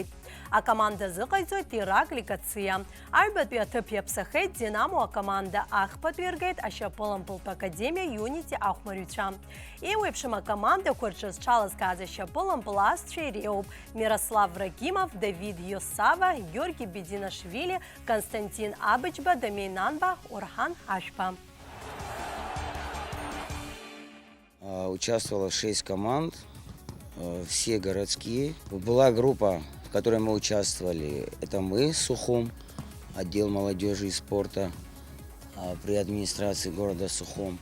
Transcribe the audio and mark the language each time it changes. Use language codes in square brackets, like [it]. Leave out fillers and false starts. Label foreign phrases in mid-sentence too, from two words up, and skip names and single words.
[ab] Акоманда зыҟаиҵоит Ираклий Кациа. Аҩбатәи аҭыԥ иаԥсахеит Динамо акоманда, ахԥатәи иргеит ашьапылампылтә академиа Юнити ахәмарҩцәа. Еиуеиԥшым акомандақәа рҿы зҽалазкааз ашьапылампыл асцәа иреиуоуп Мирослав Ракимов, Давид Йосава, Георги Бединашвили, Константин Абычба, Дамей Нанба, Орхан Ашпа. [ru] Участвовало 6 команд, все городские. Была группа, в которой мы участвовали. Это мы, Сухум, отдел молодежи и спорта при администрации города Сухум.